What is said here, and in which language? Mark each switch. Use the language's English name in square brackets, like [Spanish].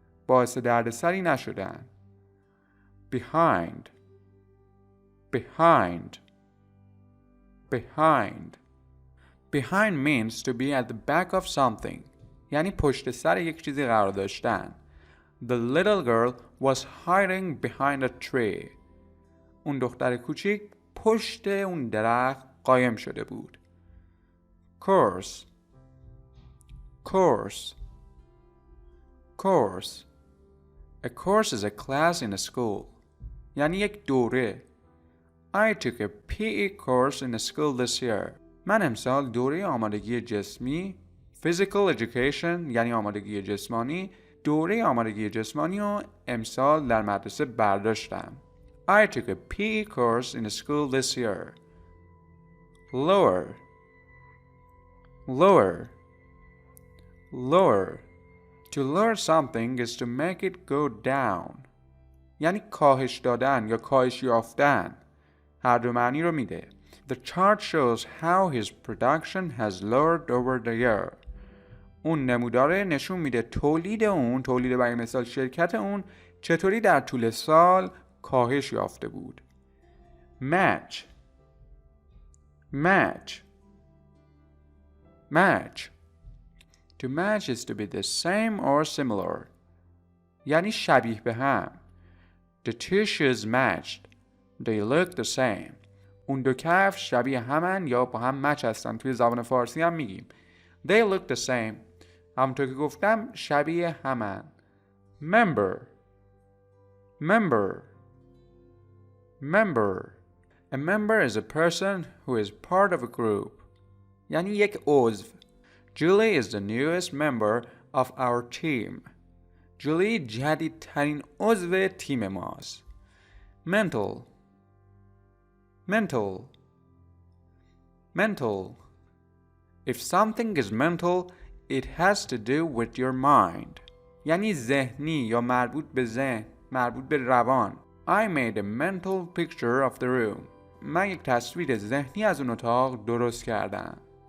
[Persian] باعث دردسری نشدن. [English] behind behind behind behind means to be at the back of something. [Persian] یعنی پشت سر یک چیزی قرار داشتن. [English] The little girl was hiding behind a tree. [Persian] اون دختر کوچیک پشت اون درخت قایم شده بود. [English] course course course A course is a class in a school. [Persian] یعنی یک دوره. [English] I took a PE course in a school this year. [Persian] من امسال دوره آمادگی جسمی Physical Education یعنی آمادگی جسمانی دوره آمادگی جسمانی رو امسال در مدرسه برداشتم. [English] I took a PE course in a school this year. Lower lower lower To lower something is to make it go down. [Persian] یعنی کاهش دادن یا کاهش یافتن. هر دو معنی رو میده. [English] The chart shows how his production has lowered over the year. [Persian] اون نموداره نشون میده تولید برای مثال شرکت اون چطوری در طول سال کاهش یافته بود. [English] match match match To match is to be the same or similar. [Persian] یعنی شبیه به هم. [English] The two shoes matched. They look the same. [Persian] اون دو کفش شبیه همن یا با هم مچ هستن. توی زبان فارسی هم میگیم. [English] They look the same. [Persian] همونطور که گفتم شبیه همن. [English] Member member member A member is a person who is part of a group. [Persian] یعنی یک عضو. [English] Julie is the newest member of our team. [Persian] جولی جدیدترین عضو تیم ماست. [English] Mental mental mental If something is mental, it has to do with your mind. [Persian] یعنی ذهنی یا مربوط به ذهن، مربوط به روان. [English] I made a mental picture of the room. [Persian] من یک تصویر ذهنی از اون اتاق درست کردم.